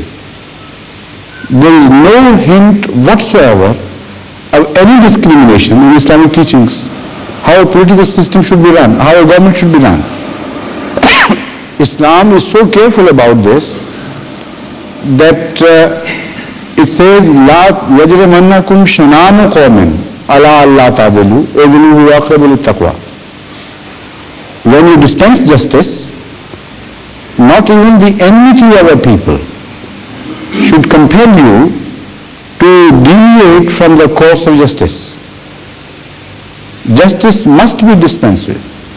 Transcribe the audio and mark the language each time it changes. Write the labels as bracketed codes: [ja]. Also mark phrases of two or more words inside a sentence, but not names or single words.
[en] There is no hint whatsoever of any discrimination in Islamic teachings, how a political system should be run, how a government should be run. Islam is so careful about this that it says, [ar] "لا يجرمنكم شنآن قوم على ألا تعدلوا اعدلوا هو أقرب للتقوى." [en] When you dispense justice, not even the enmity of a people should compel you to deviate from the course of justice. Justice must be dispensed with.